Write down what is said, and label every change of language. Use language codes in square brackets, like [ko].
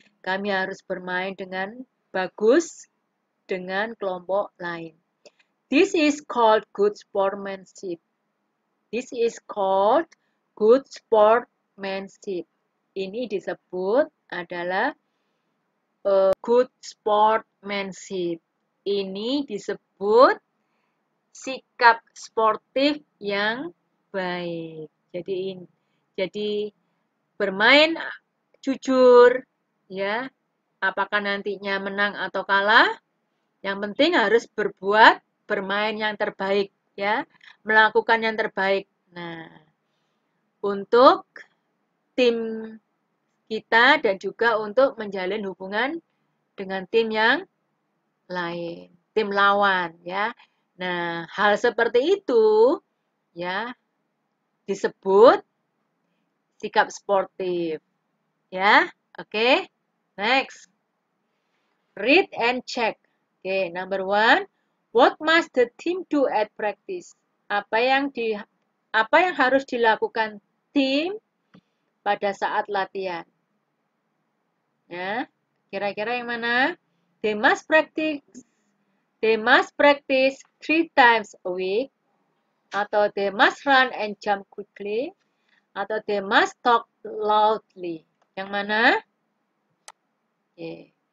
[id] Kami harus bermain dengan bagus dengan kelompok lain. [en] This is called good sportsmanship. This is called good sportsmanship. [id] Ini disebut adalah good sportsmanship. Ini disebut sikap sportif yang baik. Jadi bermain jujur, ya. Apakah nantinya menang atau kalah? Yang penting harus bermain yang terbaik, ya. Melakukan yang terbaik. Nah, untuk tim kita dan juga untuk menjalin hubungan dengan tim yang lain, tim lawan, ya. Nah, hal seperti itu, ya, disebut sikap sportif, ya. [en] Oke, next. Read and check. Oke, number 1. What must the team do at practice? [id] Apa yang harus dilakukan tim pada saat latihan? Ya, kira-kira yang mana? [en] They must practice 3 times a week. atau they must run and jump quickly, atau they must talk loudly. [id] Yang mana? [en] Okay.